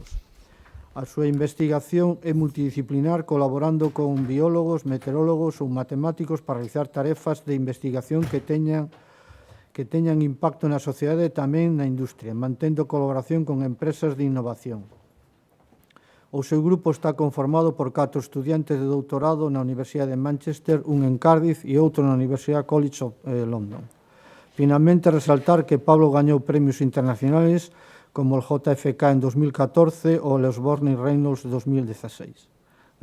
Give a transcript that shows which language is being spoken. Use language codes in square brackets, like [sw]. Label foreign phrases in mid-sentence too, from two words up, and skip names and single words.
[gl] A súa investigación é multidisciplinar, colaborando con biólogos, meteorólogos ou matemáticos para realizar tarefas de investigación que teñan impacto na sociedade e tamén na industria, mantendo colaboración con empresas de innovación. O seu grupo está conformado por 4 estudiantes de doutorado na Universidade de Manchester, un en Cardiff e outro na Universidade College of London. Finalmente, resaltar que Pablo gañou premios [es] internacionales como el JFK en 2014 o el Osborne y Reynolds 2016.